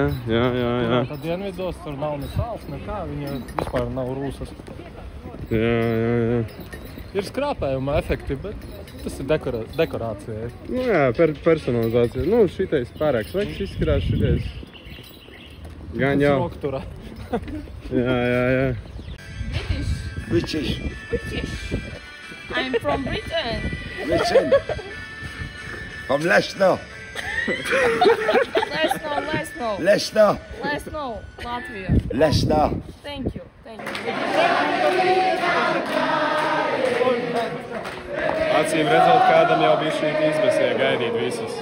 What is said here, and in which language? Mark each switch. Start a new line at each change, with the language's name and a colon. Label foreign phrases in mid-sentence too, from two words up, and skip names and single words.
Latvian: Tad dienvidos tur nav ne sāls, nekā, viņa vispār nav Rūsas. Jā. Ir skrāpējuma efekti, bet tas ir dekorācija. Nu jā, personalizācija. Nu, šitais pārāk sveiks izskatās, šitais gan jau. Rokturā. Jā.
English: British. British. I'm from Britain. Britain. From Leicester. Leicester. Leicester. Latvia. Leicester. Thank you.
Latvian: Acīm redzot, kādam jau bija šī izbēsīja gaidīt visus.